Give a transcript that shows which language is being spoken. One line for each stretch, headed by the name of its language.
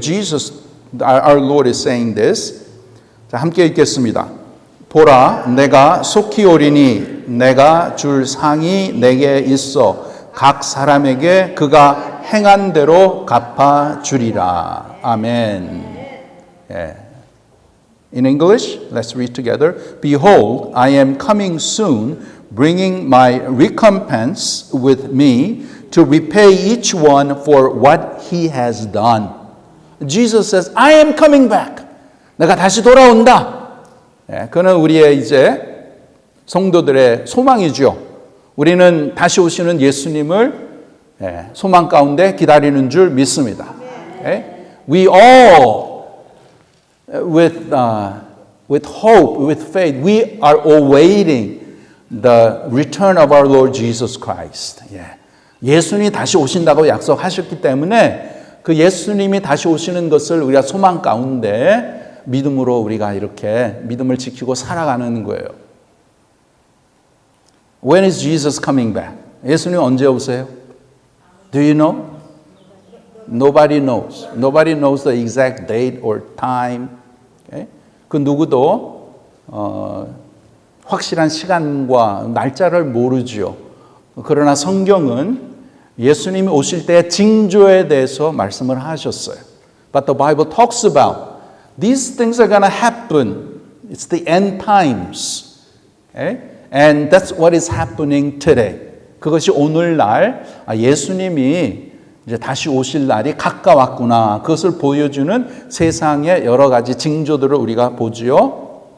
English: Jesus, our Lord is saying this.
Korean: 자, 함께 읽겠습니다. 보라, 내가 속히 오리니 내가 줄 상이 내게 있어 각 사람에게 그가 행한 대로 갚아주리라. 아멘. Yeah.
English: In English, let's read together. Behold, I am coming soon, bringing my recompense with me to repay each one for what he has done. Jesus says, I am coming back.
Korean: 내가 다시 돌아온다. 예, 그는 우리의 이제 성도들의 소망이죠. 우리는 다시 오시는 예수님을 소망 가운데 기다리는 줄 믿습니다.
English: Okay? We all, with hope, with faith, we are awaiting the return of our Lord Jesus Christ.
Korean: 예수님이 다시 오신다고 약속하셨기 때문에 그 예수님이 다시 오시는 것을 우리가 소망 가운데 믿음으로 우리가 이렇게 믿음을 지키고 살아가는 거예요.
English: When is Jesus coming back?
Korean: 예수님 언제 오세요?
English: Do you know? Nobody knows. Nobody knows the exact date or time. Okay?
Korean: 그 누구도 확실한 시간과 날짜를 모르죠. 그러나 성경은 예수님이 오실 때의 징조에 대해서 말씀을 하셨어요.
English: But the Bible talks about these things are going to happen. It's the end times. Okay? And that's what is happening today.
Korean: 그것이 오늘날 예수님이 이제 다시 오실 날이 가까웠구나. 그것을 보여주는 세상의 여러 가지 징조들을 우리가 보지요.